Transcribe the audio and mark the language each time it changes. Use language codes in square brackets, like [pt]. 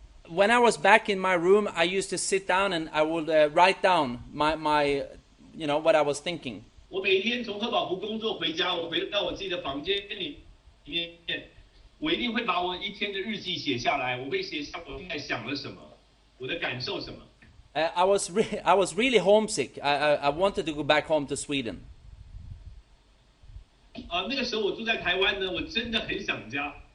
[en] When I was back in my room, I used to sit down and I would write down my what I was thinking. [zh] 我每天从贺宝福工作回家，我回到我自己的房间里面，我一定会把我一天的日记写下来，我会写下我现在想了什么，我的感受什么。 [en] I was really homesick. I wanted to go back home to Sweden. [zh] 那个时候我住在台湾呢，我真的很想家。